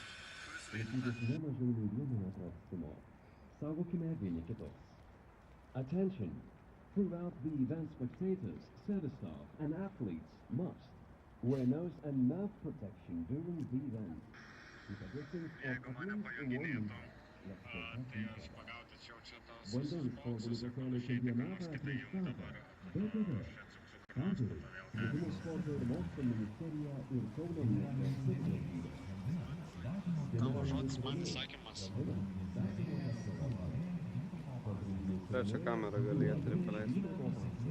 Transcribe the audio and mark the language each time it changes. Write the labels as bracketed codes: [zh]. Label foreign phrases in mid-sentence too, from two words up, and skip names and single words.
[lt] Laikytis ne mažiau nei 1 metro atstumo. Saugokime vieni kitus. [en] Attention! Throughout the event, spectators, service staff, and athletes must wear nose and mouth protection during the event. Keep a distance of at least 1 meter. Let's protect each other. [lt] Vandens sporto pasaulio čempionatą transliuota BTV. Partneriai Švietimo sporto ir mokslo ministerija ir Kauno miesto savivaldybė. Tavo žodis man įsakymas. Trečią kamerą galėtų praleisti.